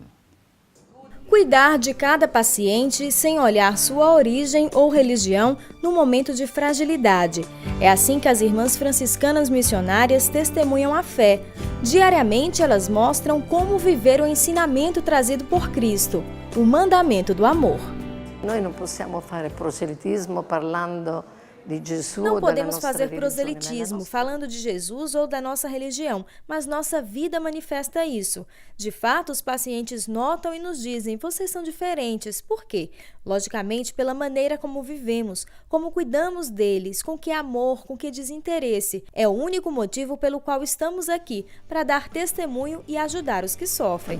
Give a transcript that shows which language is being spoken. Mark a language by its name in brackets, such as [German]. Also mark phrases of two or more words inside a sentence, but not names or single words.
[Portuguese] Cuidar de cada paciente sem olhar sua origem ou religião no momento de fragilidade. É assim que as irmãs franciscanas missionárias testemunham a fé. Diariamente elas mostram como viver o ensinamento trazido por Cristo, o mandamento do amor. [Italian] Noi non possiamo fare proselitismo parlando [Portuguese] Não podemos fazer proselitismo falando de Jesus ou da nossa religião, mas nossa vida manifesta isso. De fato, os pacientes notam e nos dizem: vocês são diferentes. Por quê? Logicamente, pela maneira como vivemos, como cuidamos deles, com que amor, com que desinteresse. É o único motivo pelo qual estamos aqui, para dar testemunho e ajudar os que sofrem.